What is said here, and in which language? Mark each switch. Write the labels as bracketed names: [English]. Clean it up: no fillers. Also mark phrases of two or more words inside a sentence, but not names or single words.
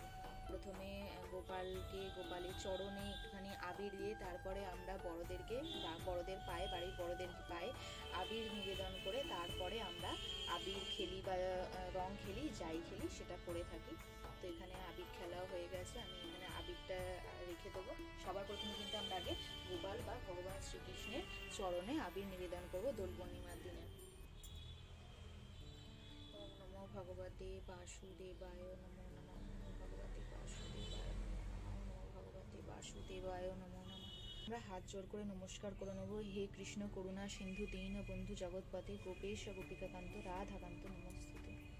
[Bangla] প্রথমে গোপালের চরণে একটুখানি আবির দিয়ে তারপরে আমরা বড়দেরকে বা বড়দের পায়ে, বাড়ির বড়দের পায়ে আবির নিবেদন করে তারপরে আমরা আবির খেলি বা রং খেলি, যাই খেলি সেটা করে থাকি। তো এখানে আবির খেলাও হয়ে গেছে, আমি এখানে আবিরটা রেখে দেবো। সবার প্রথমে কিন্তু আমরা আগে গোপাল বা ভগবান শ্রীকৃষ্ণের চরণে আবির নিবেদন করবো দোল পূর্ণিমার দিনে। [Sanskrit] ॐ नमो भगवते वासुदेवाय नमो नमः, भगवते वासुदेवाय नमो, भगवते वासुदेवाय नमो नमः। [Bangla] আমরা হাত জোর করে নমস্কার করে নেব। [Sanskrit] हे कृष्ण करुणा सिन्धु दीन बन्धु जगत्पते गोपेश गोपिकाकान्त राधाकान्त नमस्तुते।